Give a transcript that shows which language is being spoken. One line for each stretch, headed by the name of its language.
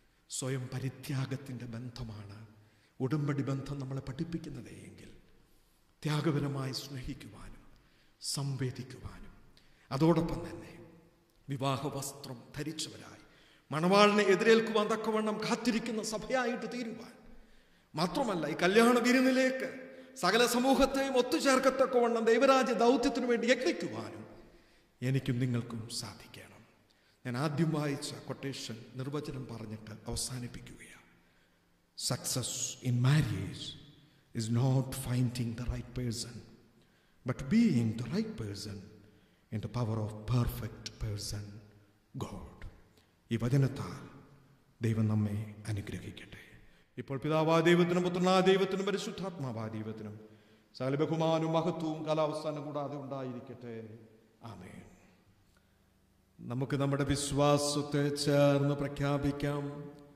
Malayalam: സ്വയം പരിത്യാഗത്തിൻ്റെ ബന്ധമാണ് ഉടമ്പടി ബന്ധം നമ്മളെ പഠിപ്പിക്കുന്നത് എങ്കിൽ ത്യാഗപരമായി സ്നേഹിക്കുവാനും സംവേദിക്കുവാനും അതോടൊപ്പം തന്നെ വിവാഹ വസ്ത്രം ധരിച്ചവരായി മണവാളിനെ എതിരേൽക്കുവാൻ തക്കവണ്ണം കാത്തിരിക്കുന്ന സഭയായിട്ട് തീരുവാൻ, മാത്രമല്ല ഈ കല്യാണ വിരുന്നിലേക്ക് സകല സമൂഹത്തെയും ഒത്തുചേർക്കത്തക്കവണ്ണം ദൈവരാജ്യ ദൗത്യത്തിനു വേണ്ടി യത്നിക്കുവാനും എനിക്കും നിങ്ങൾക്കും സാധിക്കണം. ഞാൻ ആദ്യം വായിച്ച കൊട്ടേഷൻ നിർവചനം പറഞ്ഞിട്ട് അവസാനിപ്പിക്കുകയാണ്.
English: Success in marriage is not finding the right person, but being the right person in the power of perfect person, God.
Malayalam: ഈ വചനത്താൽ ദൈവം നമ്മെ അനുഗ്രഹിക്കട്ടെ. ഇപ്പോൾ പിതാവായ ദൈവത്തിനും പുത്രനായ ദൈവത്തിനും പരിശുദ്ധാത്മാവായ ദൈവത്തിനും സകല ബഹുമാനവും മഹത്വവും കാലാവസ്ഥാനം കൂടാതെ ഉണ്ടായിരിക്കട്ടെ. ആമേൻ. നമുക്ക് നമ്മുടെ വിശ്വാസത്തെ ചേർന്ന് പ്രഖ്യാപിക്കാം.